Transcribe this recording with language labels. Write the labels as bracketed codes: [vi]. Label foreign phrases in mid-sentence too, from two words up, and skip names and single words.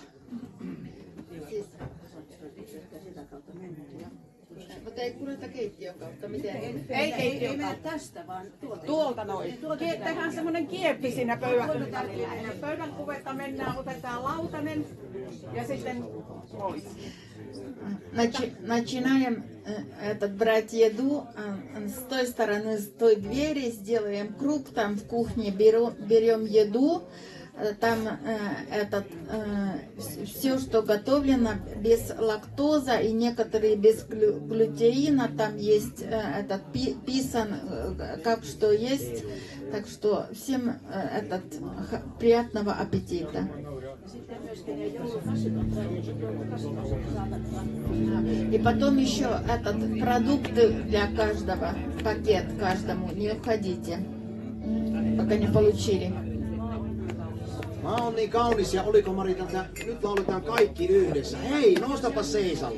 [fi] Siis, mutta ei kuljeta keittiön kautta, miten? Ei mene tästä, vaan tuolta noin. Tehdään semmoinen kieppi siinä pöydän välillä. Pöydän kuvetta mennään, otetaan lautanen ja sitten pois. [ru] Начинаем брать еду с той стороны, с той двери, сделаем круг, там в кухне берем еду, там все, что готовлено без лактоза и некоторые без глютеина, там есть писан, как что есть, так что всем приятного аппетита. И потом еще продукты для каждого, пакет каждому, не уходите, пока не получили. [fi] Maa on niin kaunis ja oliko Marita, että nyt lauletaan kaikki yhdessä. Hei, nostapa seisalle.